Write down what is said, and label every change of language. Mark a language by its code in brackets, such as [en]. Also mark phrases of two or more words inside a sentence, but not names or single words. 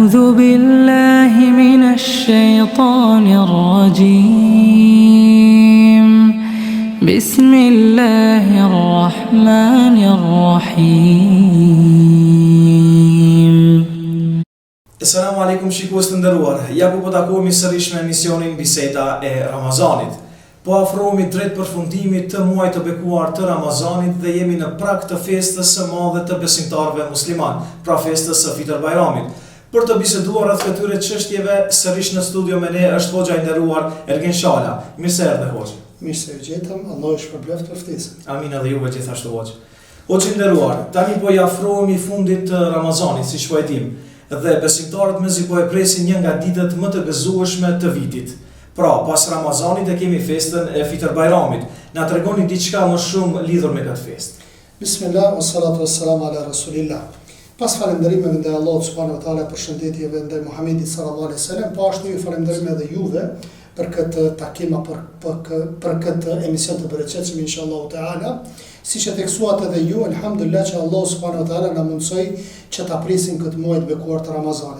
[ar] بالله من الشيطان الرجيم بسم الله الرحمن الرحيم. السلام عليكم [sq] shikues të nderuar. Ja ku po takohemi sërish me emisionin Biseda e Ramazanit. Po afrohemi drejt përfundimit të muajit të bekuar të Ramazanit dhe jemi në prag të festës së madhe të besimtarëve musliman, pra festës së Fitr Bayramit. Për të biseduar rreth këtyre çështjeve, sërish në studio me ne është hoxha i nderuar Ergin Shala. Mirë se erdhe hoxha. Mirë se u gjetëm, Allah ju shpërbleft për ftesën. Amin edhe juve gjithashtu hoxha. Hoxha i nderuar, tani po i afrohemi fundit të Ramazanit, siç po e dim. Dhe besimtarët mezi po e presin një nga ditët më të gëzueshme të vitit. Pra, pas Ramazanit e kemi festën e Fitr Bayramit. Na tregoni diçka më shumë lidhur me këtë festë. [ar] بسم الله والصلاة والسلام على رسول الله. [sq] Pas falënderimeve ndaj Allahut [ar] سبحانه وتعالى, [sq] përshëndetjeve ndaj Muhamedit [ar] صلى الله عليه وسلم, [sq] po ashtu ju falenderojmë edhe juve për këtë takim për këtë emision të bereqetshëm [ar] إن شاء الله تعالى. [sq] Siç e theksuat edhe ju, alhamdulillah që Allah [ar] سبحانه وتعالى [sq] na mundsoi që ta presim këtë muaj të bekuar të Ramazanit.